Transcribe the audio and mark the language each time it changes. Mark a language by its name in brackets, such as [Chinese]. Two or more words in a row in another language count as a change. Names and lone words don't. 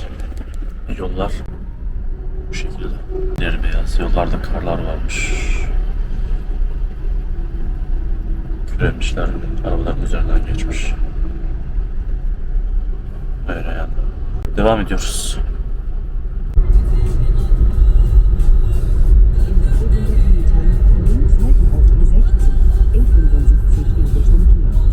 [Turkish] Yollar bu şekilde. Deri beyaz. Yollarda karlar varmış. Küremişler. Arabaların üzerinden geçmiş. Öyle yani. Devam ediyoruz. [German] In 400 Metern links halten auf E60, E75 in Richtung Tour.